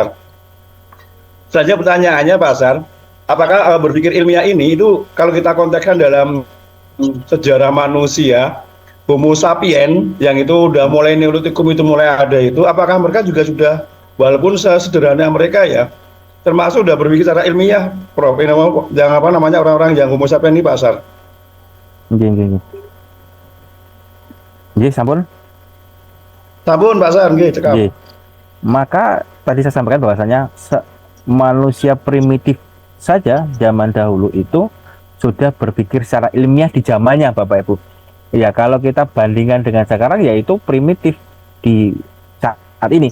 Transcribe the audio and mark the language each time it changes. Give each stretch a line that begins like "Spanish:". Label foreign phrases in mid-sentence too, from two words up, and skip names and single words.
Indonesian: Saja pertanyaannya Pak Sar, apakah berpikir ilmiah ini itu kalau kita kontekskan dalam sejarah manusia Homo sapien yang itu udah mulai Neolitikum itu mulai ada itu, apakah mereka juga sudah walaupun sesederhana mereka ya termasuk udah berpikir secara ilmiah, Prof? Yang apa namanya orang-orang yang Homo sapien ini Pak Sar?
Javanese: Nggih, nggih, nggih. Nggih, sampun. Sampun Pak Sar, nggih cekap. Nggih.
Indonesian: Maka tadi saya sampaikan bahwasanya manusia primitif saja zaman dahulu itu sudah berpikir secara ilmiah di zamannya Bapak Ibu. Ya kalau kita bandingkan dengan sekarang yaitu primitif di saat ini.